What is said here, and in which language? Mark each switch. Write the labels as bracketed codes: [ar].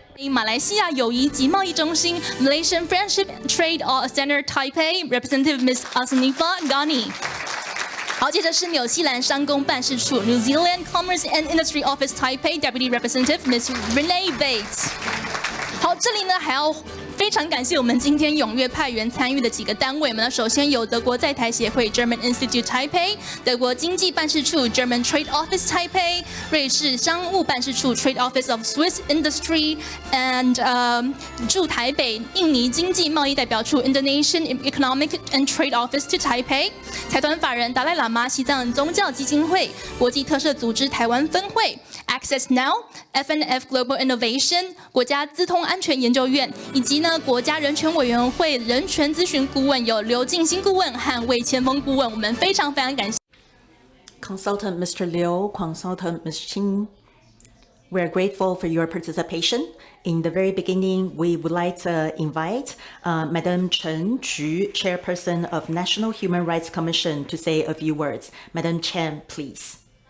[zh] 马来西亚友谊及贸易中心 Malaysian Friendship Trade Center Taipei Representative Ms. Asnifa Ghani。 好，接着是纽西兰商工办事处 New Zealand Commerce and Industry Office Taipei Deputy Representative Ms. Renee Bates。好，这里呢还要非常感谢我们今天踊跃派员参与的几个单位们。首先有德国在台协会 German Institute Taipei， 德国经济办事处 German Trade Office Taipei， 瑞士商务办事处 Trade Office of Swiss Industry and 驻台北印尼经济贸易代表处 Indonesian Economic and Trade Office to Taipei， 财团法人达赖喇嘛西藏宗教基金会国际特赦组织台湾分会 Access Now、 FNF Global Innovation 国家资通安全研究院，以及国家人权委员会人权咨询顾问有刘敬新顾问和魏千峰顾问，我们非常感谢。 [en] Consultant Mr. Liu, Consultant Ms. Qing, we are grateful for your participation. In the very beginning, we would like to invite Madam Chen Ju, Chairperson of National Human Rights Commission, to say a few words. Madam Chen, please.